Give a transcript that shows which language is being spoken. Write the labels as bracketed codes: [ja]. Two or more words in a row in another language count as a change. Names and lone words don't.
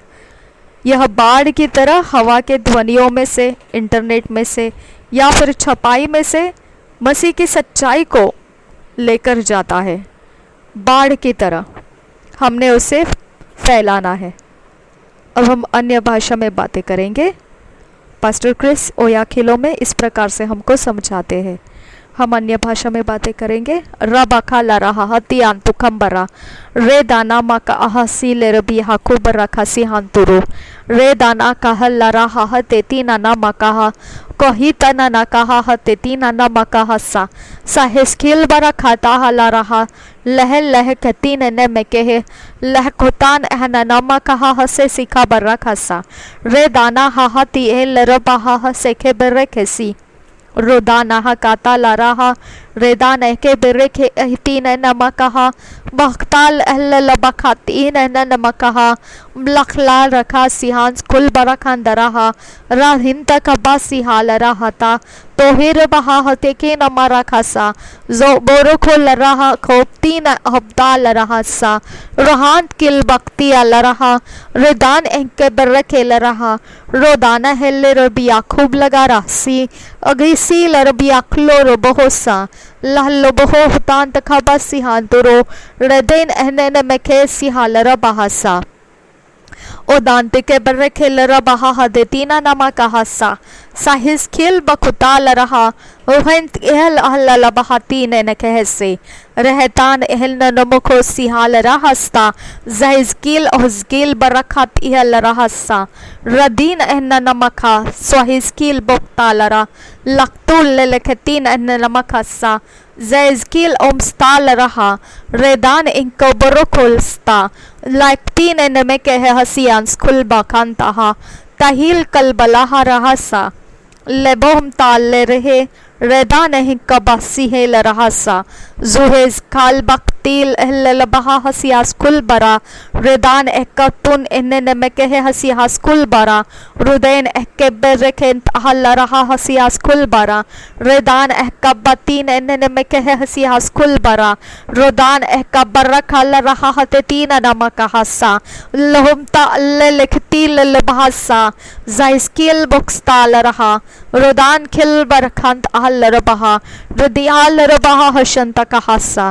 [hi] यह बाढ़ की तरह हवा के ध्वनियों में से, इंटरनेट में से या फिर छपाई में से मसीह की सच्चाई को लेकर जाता है। बाढ़ की तरह हमने उसे फैलाना है। अब हम अन्य भाषा में बातें करेंगे। पास्टर क्रिस ओयाखिलो में इस प्रकार से हमको समझाते हैं। हम अन्य भाषा में बातें करेंगे। रबा लरहा हतियान तुखम्बरा रे दाना मा का आहसी ले रबी हाकुब रखासी हांतुरो रे दाना कह लरहा हतेती नाना मा कहा कही तना ना कहा हतेती नाना मा कहा सा हिस्किल बरा खाता हला रहा लह लह कती ने में कहे लह खोतान एहना मा कहा हसे सिखा बरा खासा रे दाना हा ती ए लरबा हा सेखे बरे खेसी रोदाना काता लाराहा रेदान के बिरखे अहतीन नमकहा बख्ताल अहल बखातीन नमकहा लखला रखा सिहांस कुल बरखान दराहा राहिन तक सिहाल रहता तोहिर बहा हते के नमरा खासा जो बोरो खोल रहा खोपती न हब्दाल रहा सा रोहान किल बख्ती अल रहा रेदान एंके बरखे ल रहा रोदाना हेले रबिया खूब लगा रसी अगीसी लरबिया खलो रो बहुसा लहलो बहो हुतान तखबा सिहान तुरो रदेन एहने में खे सिहाल रबासा ओ दांते के बर्रे खेल रहा हदेतीना नमा कहासा साहिस खेल बखुताल रहा ओहंत एहल अहल बहातीन न कहसे रहतान एहल नमुखो सिहाल रहस्ता जहिस्किल ओहस्किल बरखत एहल रहसा रदीन एहन नमखा स्वाहिस्किल बोक्ताल रा लक्तुल लखतीन एहन नमखसा जैजकिल ओमस्ताल रहा रेदान इनको बरोखोलस्ता लाइकतीन एन में कह हसियांस खुल बाखांता तहिल कल बलाहा रहसा लेबोम ताल ले रहे रेदा नहीं कबासी है लरहासा जुहेज खाल बक्तील एहल बहा हसियास कुल बरा रेदान एकतुन इन्ने में कहे हसियास कुल बरा रुदैन एके बेरखें अहल रहा हसियास कुल बरा रेदान एकबतीन इन्ने में कहे हसियास कुल बरा रुदान एकबर खाल रहा हते तीन नमक हसा लहुमता अल्ले लिखती ल बहासा जाइस्किल बुक्स्ताल रहा रुदान खिल बरखंत लरबहा रुदियाल रबहा हशंता का हासा।